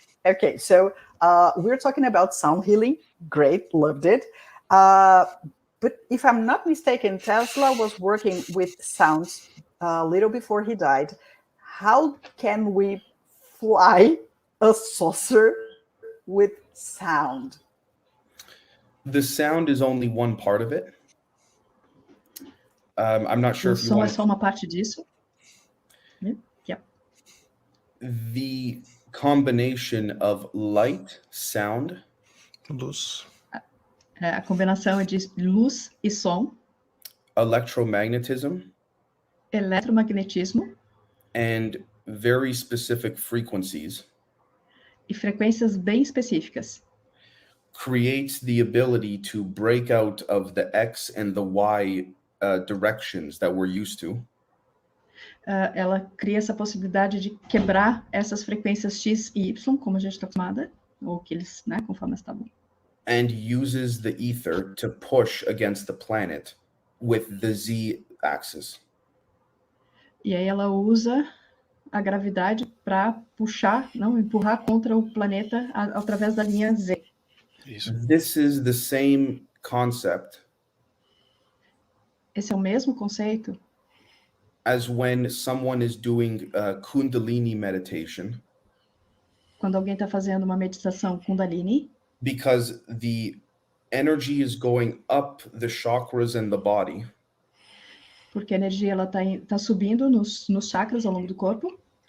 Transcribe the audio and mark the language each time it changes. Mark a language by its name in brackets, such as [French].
[English] Okay, so we're talking about sound healing. Great, loved it. But if I'm not mistaken, Tesla was working with sounds a little before he died. How can we fly a saucer with sound? The sound is only one part of it. I'm not sure [Portuguese] O [English] if you [Portuguese] som é [English] want [Portuguese] só uma parte disso. [English] the combination of light, sound, [Portuguese] Luz. A combinação é de luz e som, [English] electromagnetism, [Portuguese] eletromagnetismo [English] and very specific frequencies [Portuguese] e frequências bem específicas. [English] creates the ability to break out of the X and the Y directions that we're used to. [Portuguese] Ela cria essa possibilidade de quebrar essas frequências X e Y, como a gente está acostumada, ou que eles, né, conforme estavam. [English] And uses the ether to push against the planet with the Z axis. [Portuguese] E aí ela usa a gravidade para empurrar contra o planeta através da linha Z. Isso. [English] This is the same concept [Portuguese] Esse é o mesmo conceito [English] as when someone is doing Kundalini meditation, [Portuguese] quando alguém está fazendo uma meditação Kundalini, [English] because the energy is going up the chakras and the body [Portuguese] porque a energia ela tá subindo nos chakras ao longo do corpo,